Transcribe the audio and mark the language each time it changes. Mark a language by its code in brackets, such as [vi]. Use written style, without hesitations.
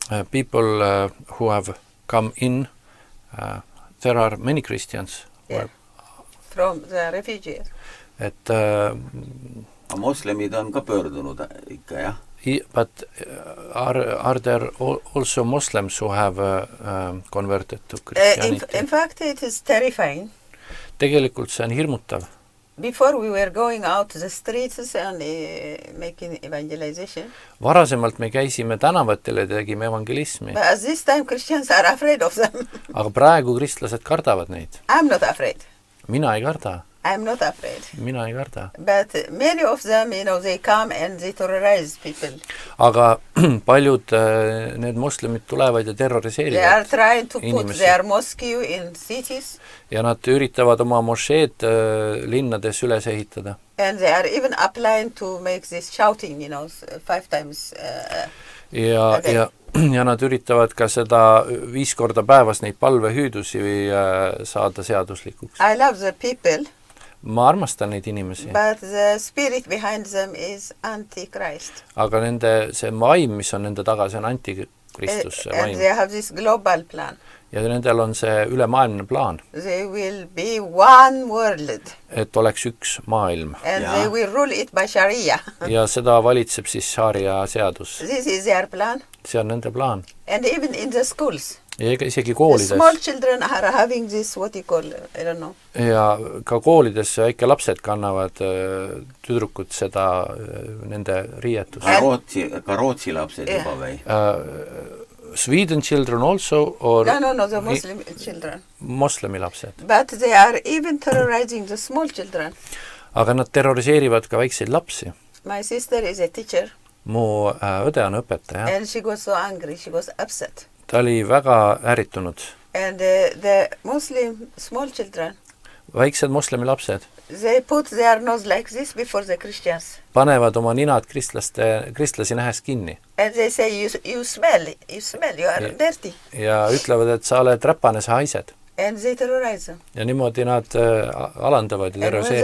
[en] People who have come in, there are many Christians. Yeah. From the refugees. [et] Et Moslemid on ka pöördunud ikka, jah? [en] But are there also Muslims who have converted to Christianity? In fact, it is terrifying. [et] Tegelikult see on hirmutav. [en] Before we were going out to the streets and making evangelization. [et] Varasemalt me käisime tänavatel ja tegime evangelismi. [en] But at this time Christians are afraid of them. [et] Aga praegu kristlased kardavad neid. [en] I'm not afraid. [et] Mina ei karda. [en] I'm not afraid. [et] Mina ei karda. [en] But many of them, they come and they terrorize people. [et] Aga paljud need moslemid tulevad ja terroriseerivad [en] They are trying to [et] inimesi. [en] put their mosque in cities. [et] Ja nad üritavad oma mošeed linnades üles ehitada. [en] And they are even applying to make this shouting, 5 times [et] Ja nad üritavad ka seda 5 korda päevas neid palvehüüdusi saada seaduslikuks. [en] I love the people. [et] Ma armastan neid inimesi. [en] But the spirit behind them is antichrist. [et] Aga see vaim, mis on nende taga, see on antikristus. [en] And they have this global plan. [et] Ja nendel on see ülemaailmne plaan. [en] They will be one world. [et] Et oleks üks maailm. [en] And they will rule it by Sharia. [et] Ja seda valitseb siis Sharia seadus. [en] This is their plan. [et] See on nende plaan. [en] And even in the schools. [et] Ja isegi koolides. [en] The small children are having this, what you call, I don't know. [et] Ja ka koolides väike lapsed kannavad tüdrukud seda nende riietust. Ka Rootsi lapsed juba või? [en] Sweden children also or No, the Muslim children. [et] Moslemi lapsed. [en] But they are even terrorizing the small children. [et] Aga nad terroriseerivad ka väikseid lapsi. [en] My sister is a teacher. [et] Mu õde on õpetaja. [en] And she was so angry, she was upset. [et] Ta oli väga ärritunud. [en] And the Muslim small children, [et] väiksed moslemi lapsed, [en] they put their nose like this before the Christians. [et] Panevad oma ninad kristlasi nähes kinni. [en] And they say, you smell, you are dirty. [et] Ja ütlevad, et sa oled räpane, sa haised. [en] And they terrorize them. [et] Ja niimoodi nad alandavad ja terroriseerivad.